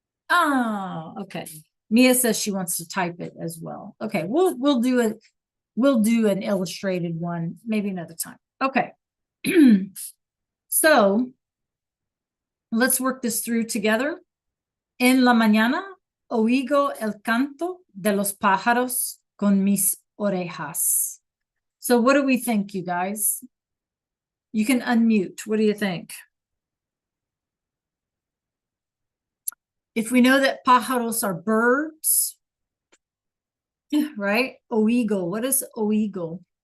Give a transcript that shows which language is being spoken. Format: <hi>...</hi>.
<en>Oh, okay. Mia says she wants to type it as well. Okay, we'll do it. We'll do an illustrated one maybe another time. Okay. So let's work this through together.</en> <es>En la mañana oigo el canto de los pájaros con mis orejas.</es> <en>So what do we think, you guys? You can unmute. What do you think? If we know that pájaros are birds, right? Oigo. What is oigo?</en>